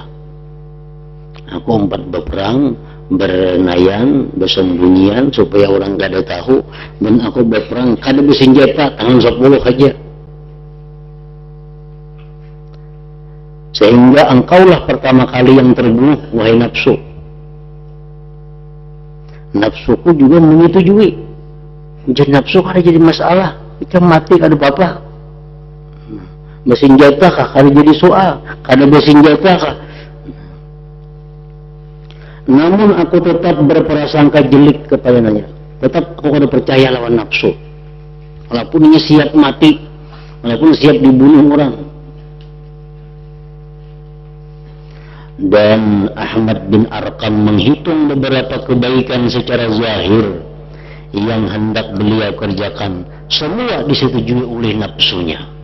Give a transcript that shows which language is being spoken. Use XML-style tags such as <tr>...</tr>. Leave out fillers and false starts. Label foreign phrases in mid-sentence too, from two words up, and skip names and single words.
<bjn>Aku umpat berperang, bernayan, bersembunyian supaya orang kada tahu, dan aku berperang kada bersenjata, tangan 10 aja.</bjn> <id>Sehingga engkaulah pertama kali yang terbunuh, wahai nafsu. Nafsuku juga menyetujui.</id> <bjn>Jadi nafsu kada jadi masalah. Kita mati kada apa-apa. Bersenjata kah? Kada jadi soal.</bjn> <id>Kada bersenjata kah? Namun aku tetap berprasangka jelek kepadanya.</id> <bjn>Tetap aku kada percaya lawan nafsu. Walaupun dia siap mati, walaupun siap dibunuh orang.</bjn> <id>Dan Ahmad bin Arqam menghitung beberapa kebaikan secara zahir yang hendak beliau kerjakan, semua disetujui oleh nafsunya.</id>